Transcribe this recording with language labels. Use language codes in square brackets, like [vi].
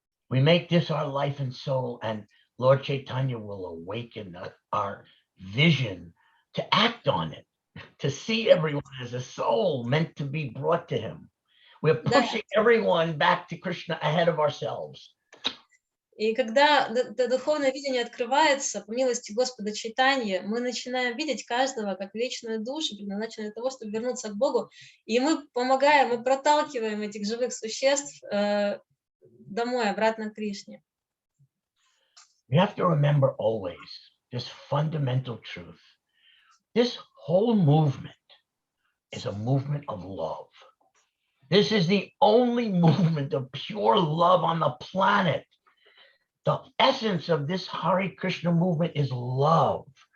[en] We make this our life and soul, and Lord Chaitanya will awaken our vision to act on it, to see everyone as a soul meant to be brought to him. We're pushing everyone back to Krishna ahead of ourselves. [ru] И когда духовное видение открывается, по милости Господа Чайтаньи, мы начинаем видеть каждого как вечную душу, предназначенную для того, чтобы вернуться к Богу, и мы помогаем, мы проталкиваем этих живых существ домой, обратно к Кришне. [en] We have to remember always this fundamental truth. This whole movement is a movement of love. This is the only movement of pure love on the planet. The essence of this Hare Krishna movement is love.